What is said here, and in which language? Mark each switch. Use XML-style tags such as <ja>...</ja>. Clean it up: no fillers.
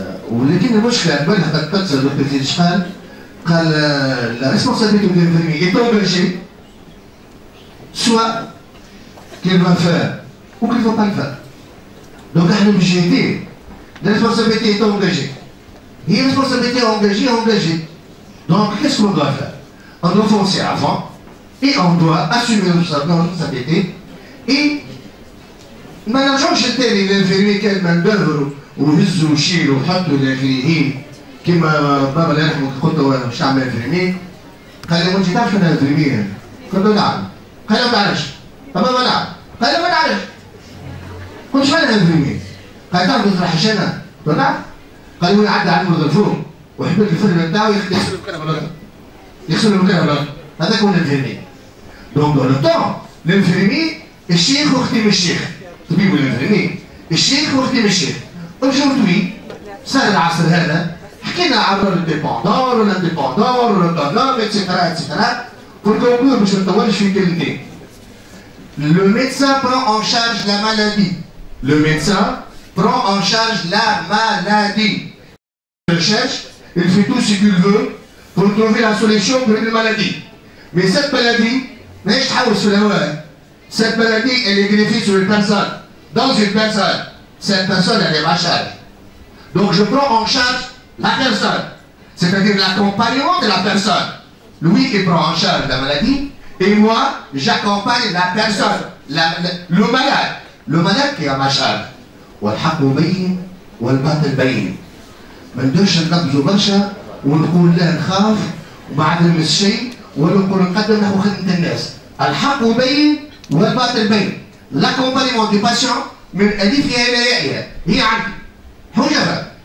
<ar>ولكن المشكلة بالها قد تتصل بالتزيد شحال قال</ar> <fr>la responsabilité de l'infirmier est engagée soit qu'il va faire ou qu'il ne va pas le faire. Donc</fr> <ar>احنا مش جايين</ar> <fr>la responsabilité est engagée. Il y a une responsabilité engagée. Donc, qu'est-ce qu'on doit faire? On doit foncer avant et on doit assumer notre responsabilité.</fr> <ar>Et, ما نرجعوش للتالي للانفيرمي كان من دهروا وهزوا وشيلوا وحطوا الانفيرميين كما بابا الله يرحمه قلت له مش تعمل انفيرمي؟ قال لي وانت تعرف انا انفيرمي؟ قلت له نعم. قال لي ما تعرفش. بابا نعم. قال لي ما نعرفش. قلت شو انا انفيرمي؟ قال تعرف نطرح انا؟ قلت له نعم. قال لي عدى على المرضى الفوق وحبيت الفرن بتاعه يغسل المكان بالارض. يغسل المكان بالارض. هذاك هو الانفيرمي.</ar> <fr>Donc dans le temps, l'infirmier, le cheikh ou le cheikh.</fr> <ar>طبيب الانفرمي الشيخ واخدم الشيخ.</ar> <fr>Aujourd'hui,</fr> <ar>صار العصر هذا حكينا على الديبوندور والانديبوندور والاوتونوم اتسيتيرا اتسيتيرا.</ar> <fr>Pour conclure,</fr> <ar>باش ما نطولش في كلمتين.</ar> <fr>Le médecin prend en charge la maladie. Le médecin prend en charge la maladie. Il cherche, il fait tout ce qu'il veut pour trouver la solution pour une maladie. Mais cette maladie, cette maladie, elle est greffée sur une personne. Dans une personne, cette personne, elle est ma charge. Donc je prends en charge la personne, c'est-à-dire l'accompagnement de la personne. Lui, il prend en charge la maladie, et moi, j'accompagne la personne, le malade. Le malade qui est à ma charge.</fr> <ar>والحق بين والباطل بين. ما ندوش نقبزوا برشا ونقول لا نخاف وما عاد نلمس شيء ولا نقول نقدم نحو خدمة الناس. الحق بين والباطل بين.</ar> <fr>L'accompagnement du patient</fr> <ar>من ألفها إلى يائها هي عندي. حجبة.</ar>